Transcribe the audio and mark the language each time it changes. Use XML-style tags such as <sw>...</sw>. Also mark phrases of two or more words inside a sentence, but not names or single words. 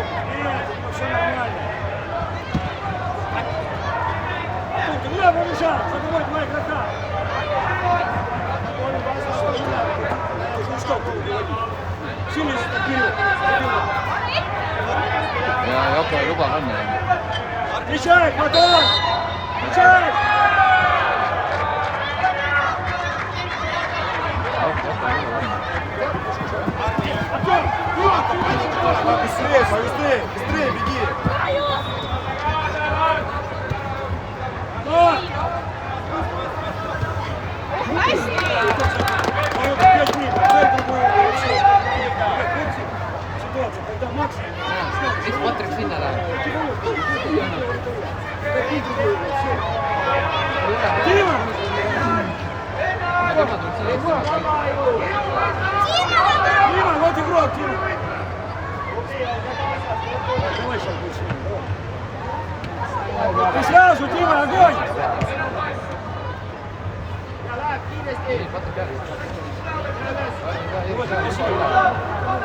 <ru>Все нормально. Тут куда побежал? Забывай два игрока. Сильно вперед.</ru> <et>Ja Jako ei luba panna.</et> <ru>Встречай, потом! Встречай! Быстрее, беги!</ru> <et>Miks Patrik sinna läheb?</et> <ru>Дима, вот игрок, Дима! Давай сейчас будешь. Ты сразу, Дима, огонь!</ru> <et>Patrik järgi.</et>